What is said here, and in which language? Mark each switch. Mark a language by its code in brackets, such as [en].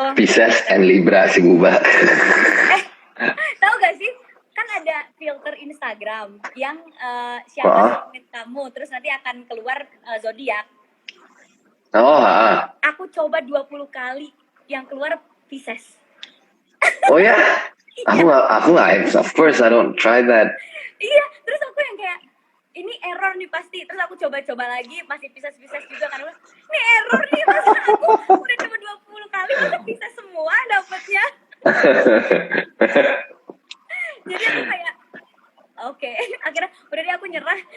[en] Pisces and Libra si Buba. [id] tahu gak sih? Kan ada filter Instagram yang siapa submit kamu, terus nanti akan keluar zodiak. Oh, Aku coba 20 kali, yang keluar Pisces. Oh ya? Aku nggak, [en] of course I don't try that. [id] Iya, terus aku yang kayak ini error nih pasti. Terus aku coba lagi, masih Pisces juga kan. Ini error nih, masa aku udah coba 20 kali, masa Pisces semua dapetnya. Jadi aku kayak oke. Akhirnya udah deh aku nyerah.